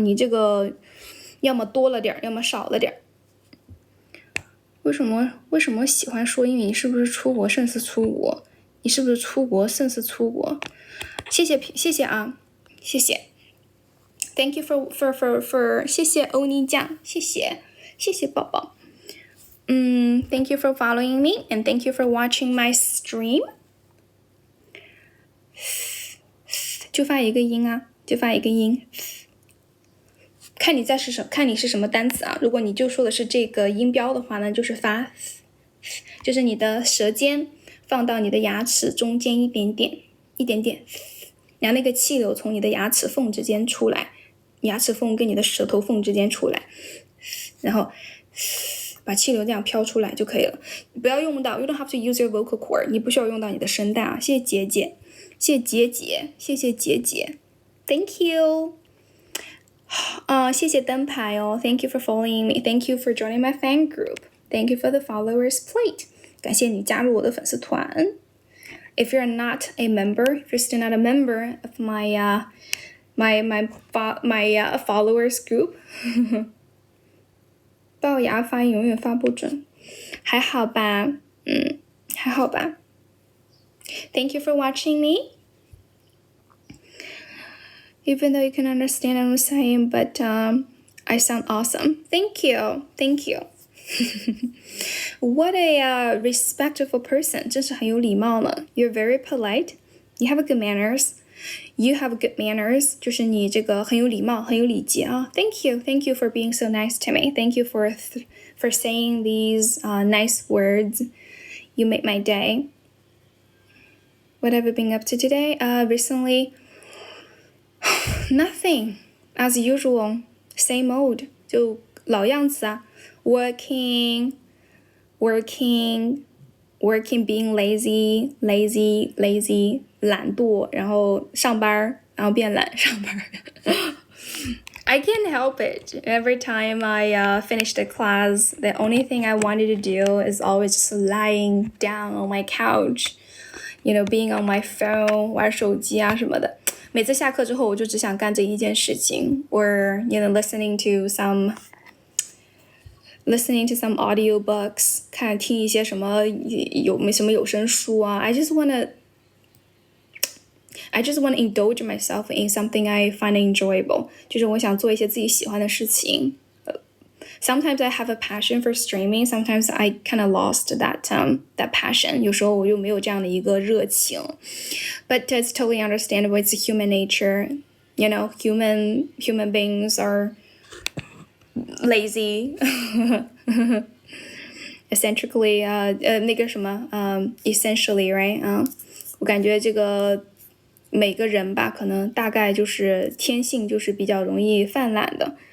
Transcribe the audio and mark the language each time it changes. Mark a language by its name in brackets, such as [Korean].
[Chinese] 你这个要么多了点，要么少了点。为什么喜欢说英语？你是不是出国胜似出国？你是不是出国胜似出国？谢谢啊，谢谢。 [English] Thank you for [Chinese] 谢谢欧尼酱，谢谢宝宝。 [English] Thank you for following me and thank you for watching my stream。 [Chinese] 就发一个音啊，就发一个音。看你是什么单词啊？如果你就说的是这个音标的话呢，就是发，就是你的舌尖放到你的牙齿中间一点点，然后那个气流从你的牙齿缝之间出来，牙齿缝跟你的舌头缝之间出来，然后把气流这样飘出来就可以了。不要用到 ， [English] you don't have to use your vocal cord， [Chinese] 你不需要用到你的声带啊。谢谢姐姐。谢谢姐姐 ， [English] Thank you。 [Chinese] 谢谢灯牌哦 [English] ，Thank you for following me. Thank you for joining my fan group. Thank you for the followers plate. [Chinese] 感谢你加入我的粉丝团。 [English] If you're not a member, if you're still not a member of my followers group， [Chinese] 龅牙发音永远发不准，还好吧，还好吧。 [English] Thank you for watching me. Even though you can understand what I'm saying, but I sound awesome. Thank you. What a respectful person. [Chinese] 真是很有礼貌了。 [English] You're very polite. You have good manners. You have good manners， [Chinese] 就是你这个很有礼貌，很有礼节啊。 [English] Thank you for being so nice to me. Thank you for saying these nice words. You made my day. What have you been up to today? Recently, nothing. As usual, same old. [Chinese] 就老样子啊。 [English] Working, being lazy, [Chinese] 懒惰，然后上班，然后变懒，上班。 [English] I can't help it. Every time I finish the class, the only thing I wanted to do is always just lying down on my couch, being on my phone, [Chinese] 玩手机啊什么的。每次下课之后，我就只想干这一件事情 ， [English] or listening to some audiobooks， [Chinese] 听一些什么有声书啊。 [English] I just wanna indulge myself in something I find enjoyable， [Chinese] 就是我想做一些自己喜欢的事情。 [English] Sometimes I have a passion for streaming. Sometimes I kind of lost that passion. [Chinese] 有时候我又没有这样的一个热情。 [English] But it's totally understandable. It's human nature. Human beings are lazy. Essentially, essentially, right? [Chinese] 我感觉这个每个人吧，可能大概就是天性就是比较容易犯懒的。